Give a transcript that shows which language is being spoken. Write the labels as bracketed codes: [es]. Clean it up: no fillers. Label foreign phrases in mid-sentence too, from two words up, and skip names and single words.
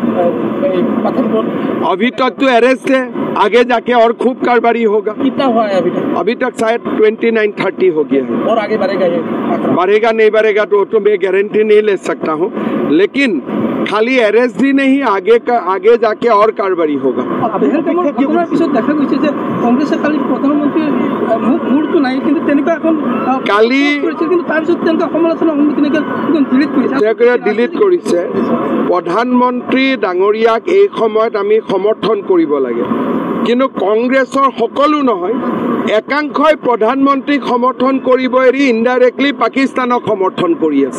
[hi] अभी तक तो अरेस्ट है, आगे जाके और खूब कारबारी होगा। कितना हुआ है अभी तक? अभी तक शायद 29-30 हो गया है। और आगे बढ़ेगा ये? बढ़ेगा नहीं बढ़ेगा तो मैं गारंटी नहीं ले सकता हूँ, लेकिन खाली अरेस्ट ही नहीं, आगे जाके और कारबारी होगा। [as] কালি ডিলিট কৰিছে। প্ৰধানমন্ত্ৰী ডাঙৰীয়াক এই সময়ত আমি সমৰ্থন কৰিব লাগে, কিন্তু কংগ্ৰেছৰ সকলো নহয়, একাংশই প্ৰধানমন্ত্ৰীক সমৰ্থন কৰিব এৰি ইনডাইৰেক্টলি পাকিস্তানক সমৰ্থন কৰি আছে।